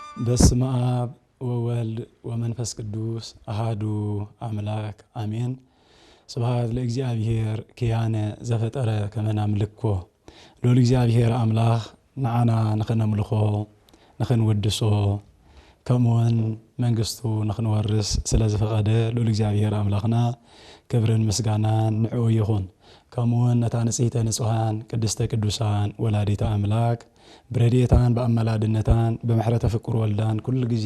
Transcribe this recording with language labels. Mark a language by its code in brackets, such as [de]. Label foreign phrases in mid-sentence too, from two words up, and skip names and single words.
[gez] በስመ አብ ወወልድ ወመንፈስ ቅዱስ አሐዱ አምላክ አሜን። ስብሐት ለእግዚአብሔር ኪያነ ዘፈጠረ ከመ ናምልኮ [ti] ሎል እግዚአብሔር አምላክ ንዓና ንኽነምልኮ ንኽንወድሶ ከምኡውን መንግስቱ ንኽንወርስ ስለዝፈቐደ ሎል እግዚአብሔር አምላክና ክብርን ምስጋናን ንዕኡ ይኹን። ከምኡውን ነታ [gez] ንጽሕተ ንጹሓን ቅድስተ ቅዱሳን ወላዲተ አምላክ [ti] ብረድኤታን በአመላድነታን በምሕረተ ፍቁር ወልዳን ኩሉ ጊዜ